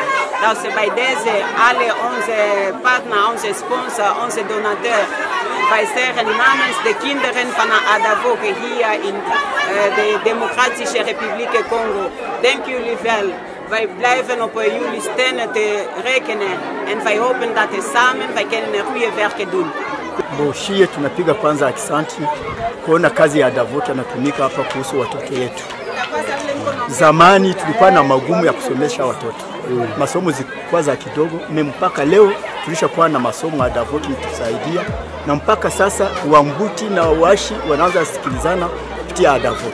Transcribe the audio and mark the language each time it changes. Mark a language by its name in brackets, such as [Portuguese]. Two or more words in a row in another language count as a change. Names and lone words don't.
[Dutch] Dus bij deze, alle onze partners, onze sponsors, onze donateurs, wij zeggen namens de kinderen van Adavok hier in de Democratische Republiek Congo. Dank jullie wel. Wij blijven op jullie steunen te rekenen en wij hopen dat samen wij kunnen goede werk doen. [Swahili] Boshie tunapiga kwanza akisanti kuona kazi ya Adavok anatumika hapa kuhusu watoto wetu. Zamani tulikuwa na magumu ya kusomesha watoto. Masomo zilikuwa za kidogo, mpaka leo tulishakuwa na masomo Adavok itusaidia na mpaka sasa Wambuti na Washi wanaanza sikilizana kupitia Adavok.